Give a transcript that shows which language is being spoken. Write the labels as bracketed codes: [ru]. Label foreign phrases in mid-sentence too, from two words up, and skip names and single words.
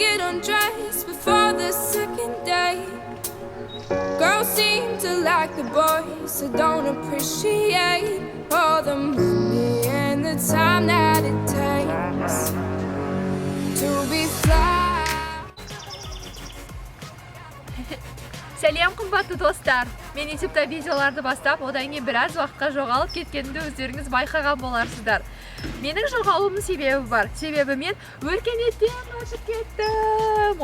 [en] undress before the second date. Girls seem to like the boys, so don't appreciate all the money and the time that it takes to be fly. [kk] Сәлееем қымбатты достар. Мен YouTube'да видеоларды бастап, одан кейін біраз уақытқа жоғалып кеткенімді өздеріңіз байқаған боларсыздар. Менің жоғалуымның себебі бар. Себебі мен өркениеттен өшіп кеттім.